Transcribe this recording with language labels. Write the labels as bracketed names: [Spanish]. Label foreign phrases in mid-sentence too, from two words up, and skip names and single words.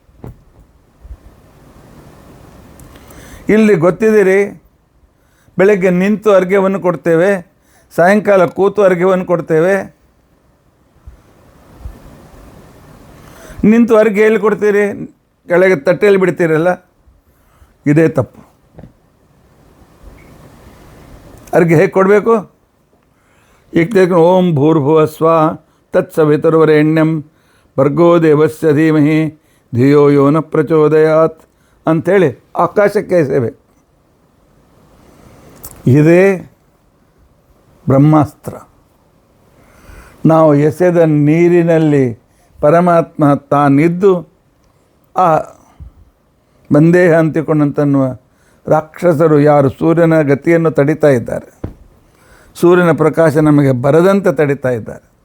[Kannada] ಇಲ್ಲಿ ಗೊತ್ತಿದ್ದೀರಿ, ಬೆಳಗ್ಗೆ ನಿಂತು ಅರ್ಘ್ಯವನ್ನು ಕೊಡ್ತೇವೆ, ಸಾಯಂಕಾಲ ಕೂತು ಅರ್ಘ್ಯವನ್ನು ಕೊಡ್ತೇವೆ. ನಿಂತು ಅರ್ಘ್ಯ ಎಲ್ಲಿ ಕೊಡ್ತೀರಿ? ಕೆಳಗೆ ತಟ್ಟೆಯಲ್ಲಿ ಬಿಡ್ತೀರಲ್ಲ, ಇದೇ ತಪ್ಪು. ಅರ್ಘ್ಯ ಹೇಗೆ ಕೊಡಬೇಕು? [Sanskrit] ಈಗ ಓಂ ಭೂರ್ಭುವ ಸ್ವ ತತ್ಸವಿತುರ್ವರೆಣ್ಯಂ ಭರ್ಗೋ ದೇವಸ್ಯ ಧೀಮಹಿ ಧಿಯೋ ಯೋ ನ ಪ್ರಚೋದಯಾತ್ [Kannada] ಅಂಥೇಳಿ ಆಕಾಶಕ್ಕೆ ಎಸೆಯಬೇಕು. ಇದೇ ಬ್ರಹ್ಮಾಸ್ತ್ರ. ನಾವು ಎಸೆದ ನೀರಿನಲ್ಲಿ ಪರಮಾತ್ಮ ತಾನಿದ್ದು ಆ ಬಂದೇಹ ಅಂತಿಕೊಂಡಂತನ್ನುವ ರಾಕ್ಷಸರು ಯಾರು ಸೂರ್ಯನ ಗತಿಯನ್ನು ತಡಿತಾ ಇದ್ದಾರೆ, ಸೂರ್ಯನ ಪ್ರಕಾಶ ನಮಗೆ ಬರದಂತೆ ತಡಿತಾ ಇದ್ದಾರೆ,